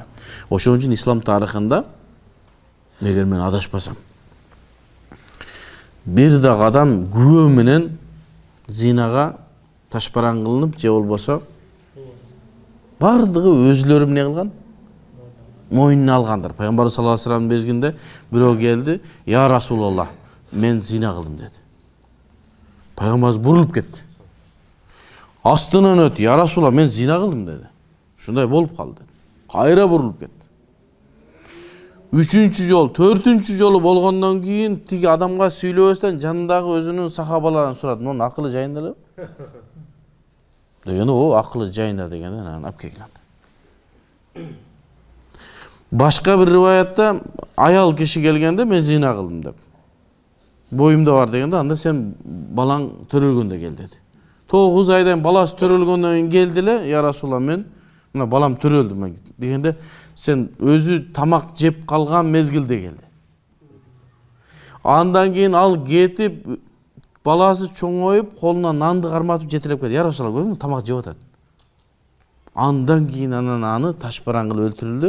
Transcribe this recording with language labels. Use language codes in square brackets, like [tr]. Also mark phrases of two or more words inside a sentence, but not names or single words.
[ky] Ошон үчүн ислам тарыхында, эгер мен адашпасам, бир дагы адам күбө менен зинага ташбаран кылынып, же болбосо бардыгы өзлөрү эмне кылган? Мойнуна алгандар. Пайгамбар [ar] صلى الله عليه وسلم [ky] безгинде бирөө келди, [ar] "يا رسول الله, [ky] мен зина кылдым" деди. Пайгамбарыбыз бурулуп кетти. Астынан өтүп, [ar] "يا رسول الله, [ky] мен зина кылдым" деди. Ушундай болуп калды. Кайра бурулуп кетти. 3-чү жол, 4-чү жолу болгондон кийин тиги адамга сүйлөбөстөн жанындагы өзүнүн сахабаларын сурады. "Мунун акылы жайында эле?" Дегенде, "О, акылы жайында" дегенде, анан алып келген. Башка бир риваятта аял киши келгенде мен зина кылдым деп. Боюмда бар дегенде, анда сен балаң төрөлгөндө кел деди. 9 aydan balası törөлгөндөн кийин келди эле, [ar] "يا رسول الله, [ky] мен мына балам төрөлдү" дегенде, "Сен өзү тамак жеп калган мезгилде келди." Андан кийин ал кетип, баласы чоңоюп, колуна нанды карматып жетелеп келди. [ar] "يا رسول الله, [ky] көрдүңбү, тамак жеп атат." Андан кийин аны ташбаран кылып өлтүрүлдү.